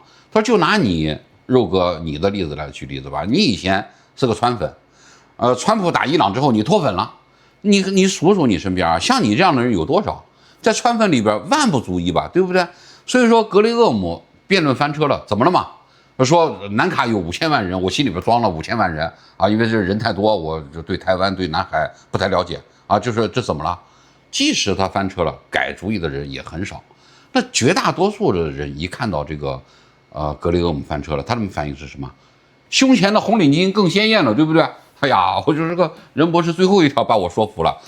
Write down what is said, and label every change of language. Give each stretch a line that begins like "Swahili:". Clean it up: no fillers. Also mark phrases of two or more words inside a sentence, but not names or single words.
Chinese: 他說就拿你肉哥你的例子來舉例子吧，你以前是個川粉，川普打伊朗之後你脫粉了，你數數你身邊啊，像你這樣的人有多少？在川粉裡邊萬不足一吧，對不對？所以說格雷厄姆辯論翻車了，怎麼了嘛？說南卡有5000萬人，我心裡邊裝了5000萬人啊，因為這人太多，我就對台灣对南海不太了解啊，就是這怎麼了？即使他翻車了，改主意的人也很少。那絕大多數的人一看到這個格雷厄姆翻車了，他們反應是什麼？胸前的紅領巾更鮮豔了，對不對？哎呀，我就是這個任博士最後一條把我說服了。